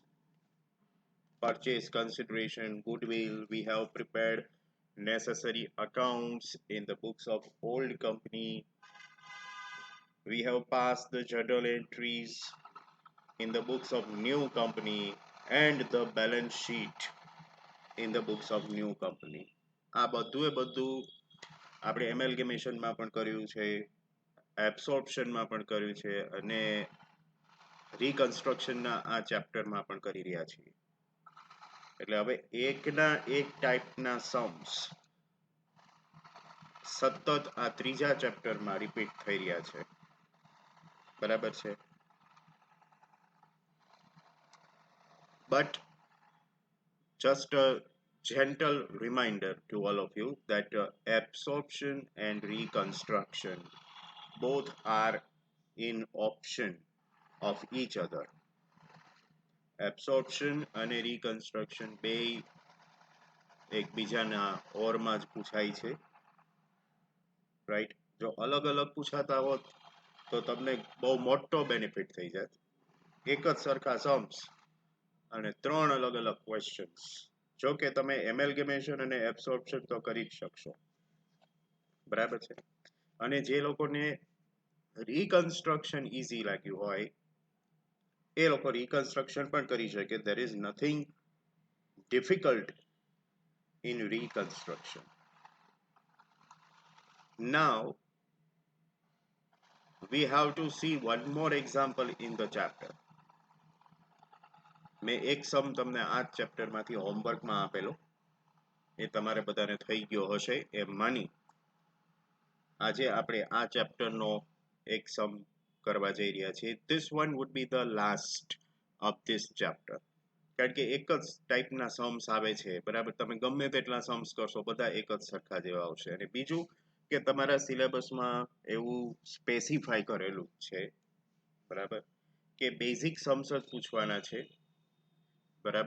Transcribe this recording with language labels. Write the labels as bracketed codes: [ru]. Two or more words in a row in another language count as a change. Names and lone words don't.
[en] purchase consideration, goodwill, we have prepared necessary accounts in the books of old company, we have passed the journal entries in the books of new company and the balance sheet in the books of new company. [gu] આ બધું આપણે એમેલ્ગેમેશનમાં પણ કર્યું છે, એબ્સોર્પ્શનમાં પણ કર્યું છે અને રિકન્સ્ટ્રક્શનના આ ચેપ્ટરમાં પણ કરી રહ્યા છીએ. એટલે હવે એકના એક ટાઈપના સમ્સ સતત આ ત્રીજા ચેપ્ટરમાં રિપીટ થઈ રહ્યા છે. બરાબર છે? [en] But just a gentle reminder to all of you that absorption and reconstruction both are in option of each other. Absorption and reconstruction [gu] બે એકબીજાના ઓરમાં જ પૂછાય છે, રાઈટ? જો અલગ અલગ પૂછાતા હોત તો તમને બહુ મોટો બેનિફિટ થઈ જાત. એક જ સરખા સમ્સ અને ત્રણ અલગ અલગ ક્વેશ્ચન્સ. જો કે તમે એમેલ્ગેમેશન અને એબ્સોર્પ્શન તો કરી જ શકશો, બરાબર છે? અને જે લોકોને રિકન્સ્ટ્રક્શન ઈઝી લાગ્યું હોય એ લોકો રિકન્સ્ટ્રક્શન પણ કરી શકે. [en] there is nothing difficult in reconstruction. Now we have to see one more example in the chapter. [gu] મેં એક સમ તમને આ ચેપ્ટરમાંથી હોમવર્કમાં આપેલો, એ તમારે બધાને થઈ ગયો હશે એમ માની આજે આપણે આ ચેપ્ટરનો એક સમ કરવા જઈ રહ્યા છીએ. [en] This one would be the last of this chapter. [gu] કારણ કે એક જ ટાઈપના સમ્સ આવે છે, બરાબર? તમે ગમે તેટલા સમ્સ કરશો બધા એક જ સરખા જેવા આવશે. અને બીજું કે તમારા સિલેબસમાં એવું સ્પેસિફાઈ કરેલું છે, બરાબર, કે [en] basic sums [gu] જ પૂછવાના છે, બરાબર?